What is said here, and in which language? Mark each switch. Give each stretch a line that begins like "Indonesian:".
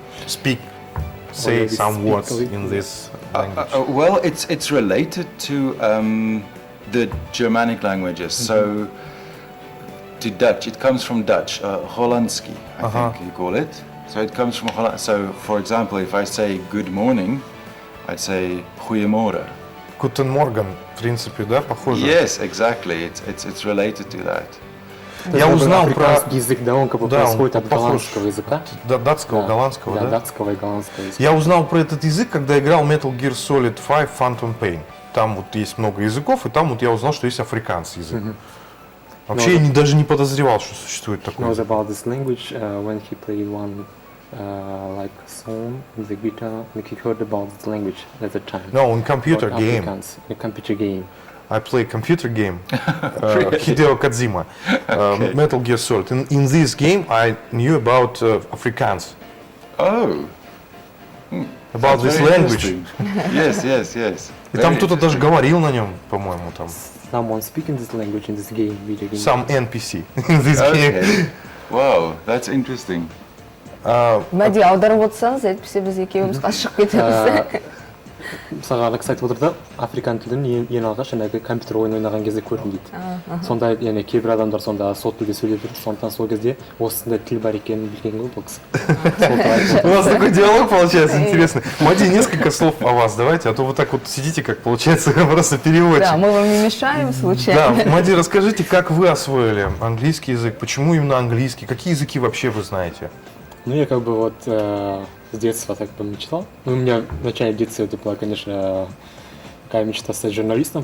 English: Speak, say some words in this language. Well, it's related to the Germanic languages. So to Dutch, it comes from Dutch, Hollandski, I think you call it. So it comes from Holland. So for example, if I say good morning, I'd say goeiemorgen.
German: Guten Morgen,
Russian: в принципе, да, похоже?
English: Yes, exactly. It's related to that.
Russian: Я узнал про... Африканский язык, да, он как бы происходит от голландского языка. Датского, голландского, да? Датского и голландского языка. Я узнал про этот язык, когда играл Metal Gear Solid 5 Phantom Pain. Там вот есть много языков, и там вот я узнал, что есть африканский язык. Вообще я даже не подозревал, что существует такой
English: Knows
Russian: язык.
English: about this language when he played one like song with the guitar. Like he heard about this language at the time. No, in computer game. Afrikaans, a computer game. I play computer game, Hideo Kojima, Metal Gear Solid. In this game I knew about Afrikaans, Oh. about this Very language. interesting. Yes.
Russian: И там кто-то даже говорил на нем, по-моему, там.
English: Someone speaking this language in this game, video game. Some NPC in this game. Okay. Wow, that's interesting.
Kazakh: Мәди, аударып отырсаңыз, әйтпесе біз екеуміз қашып кетеміз. Мысалға,
Russian: кстати,
Kazakh: отырды, африкан тілін ең алғаш жаңағы компьютер ойын ойнаған кезде көрдім дейді. Сонда яғни кейбір адамдар сонда сол тілде сөйлеп жүрді, сондықтан сол кезде осындай тіл бар екенін білген ғой бұл кісі.
Russian: У нас такой диалог получается интересный. Мади, несколько слов о вас давайте, а то вы так вот сидите, как получается, просто переводчик. Да, мы вам не мешаем случайно. Да, Мади, расскажите, как вы освоили английский язык, почему именно английский, какие языки вообще вы знаете? Ну, я как бы вот с детства так бы мечтал. Ну, у меня в начале детства это была, конечно, такая мечта стать журналистом.